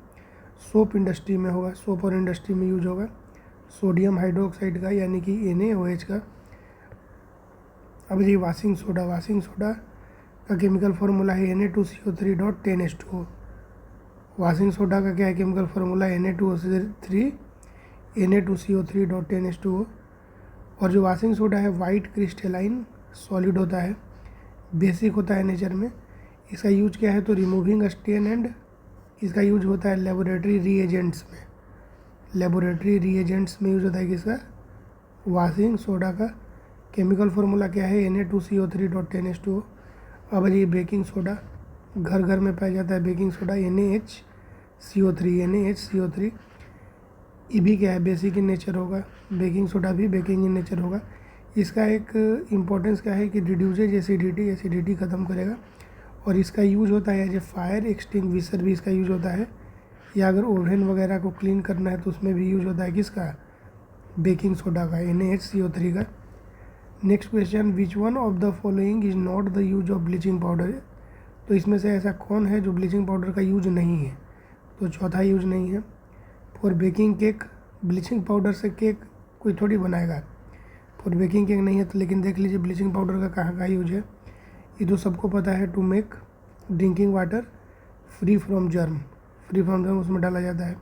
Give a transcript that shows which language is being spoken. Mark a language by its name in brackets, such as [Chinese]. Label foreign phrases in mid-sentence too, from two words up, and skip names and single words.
[English] soap industry [Hindi] में होगा। सोप और इंडस्ट्री में यूज होगा [English] sodium hydroxide [Hindi] का यानी कि NaOH का। अब जी [English] washing soda [Hindi] का [English] chemical formula [Hindi] है Na2CO3.10H2O। [English] washing soda [Hindi] का क्या है [English] chemical formula? [Hindi] Na2CO3.10H2O। और जो [English] washing soda [Hindi] है [English] white crystalline solid [Hindi] होता है, बेसिक होता है नेचर में। इसका यूज क्या है? तो [English] removing stain and [Hindi] इसका यूज होता है [English] laboratory reagents [Hindi] में। [English] laboratory reagents [Hindi] में यूज होता है किसका? [English] washing soda [Hindi] का। [English] chemical formula [Hindi] क्या है? Na2CO3.10H2O। अब ये [English] baking soda [Hindi] घर घर में पाया जाता है। [English] baking soda NaHCO3। [Hindi] ये भी क्या है? [English] basic in nature [Hindi] होगा। [English] baking soda [Hindi] भी [English] baking in nature [Hindi] होगा। इसका एक इम्पोर्टेंस क्या है कि [English] reduces acidity [Hindi] ख़त्म करेगा। और इसका यूज होता है [English] as a fire extinguisher [Hindi] भी इसका यूज होता है। या अगर ओवन वगैरह को क्लीन करना है तो उसमें भी यूज होता है किसका? [English] baking soda [Hindi] का, NaHCO3 का। [English] next question, Which one of the following is not the use of bleaching powder. [Hindi] तो इसमें से ऐसा कौन है जो [English] bleaching powder [Hindi] का यूज नहीं है? तो चौथा यूज नहीं है। [English] for baking cake, bleaching powder [Hindi] से केक कोई थोड़ी बनाएगा। [English] for baking cake [Hindi] नहीं है तो लेकिन देख लीजिए [English] bleaching powder [Hindi] का कहाँ का यूज है। ये तो सबको पता है, [English] to make drinking water free from germ [Hindi] उसमें डाला जाता है।